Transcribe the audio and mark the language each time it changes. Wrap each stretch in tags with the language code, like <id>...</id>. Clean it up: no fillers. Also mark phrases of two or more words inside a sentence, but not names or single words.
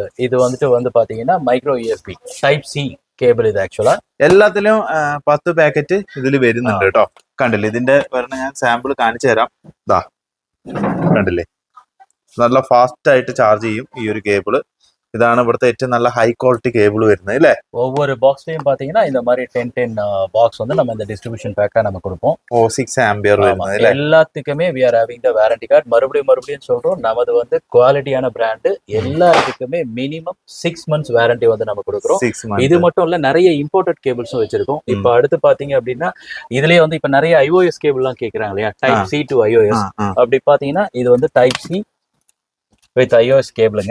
<ml>ഇത് വന്നിട്ട് പാത്തീங்கன்னா</ml> <en>micro USB type C cable.</en> <ml>ഇത് ആക്ച്വലാ എല്ലാത്തിലും 10 പാക്കറ്റ് ഇതിൽ വരുന്നുണ്ട് കേട്ടോ. കണ്ടില്ലേ, ഇതിന്റെ വരണ ഞാൻ സാമ്പിൾ കാണിച്ചു തരാം. ഇതാ കണ്ടില്ലേ, നല്ല ഫാസ്റ്റ് ആയിട്ട് ചാർജ് ചെയ്യും ഈ ഒരു കേബിള്. ഇതാണ് ഇവിടുത്തെ ഏറ്റവും നല്ല</ml> <en>high quality cable</en> <ml>വരുന്നത് അല്ലേ.</ml> <ta>ஒவ்வொரு பாக்ஸ்லயும் பாத்தீங்கன்னா இந்த மாதிரி 10 பாக்ஸ் வந்து நம்ம இந்த</ta> <en>distribution pack</en> <ta>நம்ம கொடுப்போம்.</ta> <ml>6 ആമ്പിയർ വരുന്നത് അല്ലേ.</ml> <ta>எல்லாத்துக்குமே</ta> <en>we are having the warranty card.</en> <ta>மறுபடியும் சொல்றோம், நமது வந்து குவாலிட்டியான பிராண்ட். எல்லாத்துக்குமே</ta> <en>minimum 6 months warranty</en> <ta>வந்து நம்ம கொடுக்குறோம். இது மட்டும் இல்ல, நிறைய</ta> <en>imported cables</en> <ta>வச்சிருக்கோம். இப்போ அடுத்து பாத்தீங்க அப்படின்னா இதுலயே வந்து இப்ப நிறைய</ta> <en>iOS cable</en> <ta>எல்லாம் கேக்குறாங்க இல்லையா,</ta> <en>type C to iOS.</en> <ta>அப்படி பாத்தீங்கன்னா இது வந்து</ta> <en>type C with iOS cables.</en>